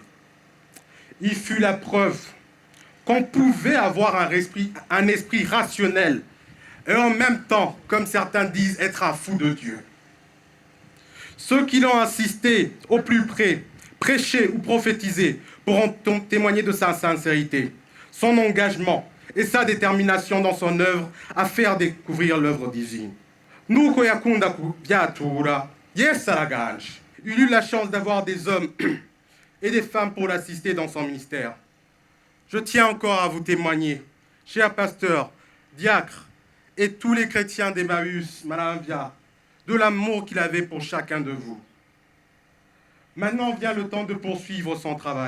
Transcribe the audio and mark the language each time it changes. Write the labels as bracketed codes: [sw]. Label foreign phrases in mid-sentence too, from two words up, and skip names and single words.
[fr] Il fut la preuve qu'on pouvait avoir un esprit rationnel et en même temps, comme certains disent, être un fou de Dieu. Ceux qui l'ont assisté au plus près, prêché ou prophétisé pourront témoigner de sa sincérité, son engagement et sa détermination dans son œuvre à faire découvrir l'œuvre divine. [rn] Nuko yakunda kubyatura, yesaraganje. [fr] Il eut la chance d'avoir des hommes et des femmes pour l'assister dans son ministère. Je tiens encore à vous témoigner, chers pasteurs, diacres et tous les chrétiens d'Emmaüs, Madame Via, de l'amour qu'il avait pour chacun de vous. Maintenant vient le temps de poursuivre son travail.